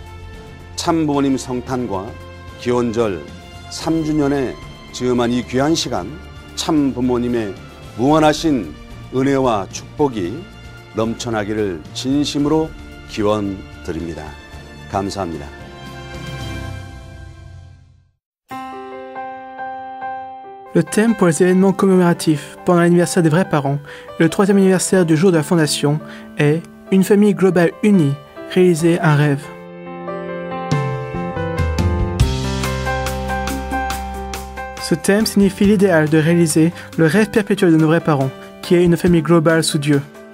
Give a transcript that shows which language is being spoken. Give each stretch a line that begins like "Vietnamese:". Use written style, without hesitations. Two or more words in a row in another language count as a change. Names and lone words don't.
Korean: 참 부모님 성탄과 기원절 3주년에 즈음한 이 귀한 시간, 참 부모님의 무한하신 은혜와 축복이 넘쳐나기를 진심으로 기원드립니다. 감사합니다.
French: Le thème pour les événements commémoratifs pendant l'anniversaire des vrais parents et le 3e anniversaire du jour de la fondation est « Une famille globale unie, réaliser un rêve ». Ce thème signifie l'idéal de réaliser le rêve perpétuel de nos vrais parents, qui est une famille globale sous Dieu.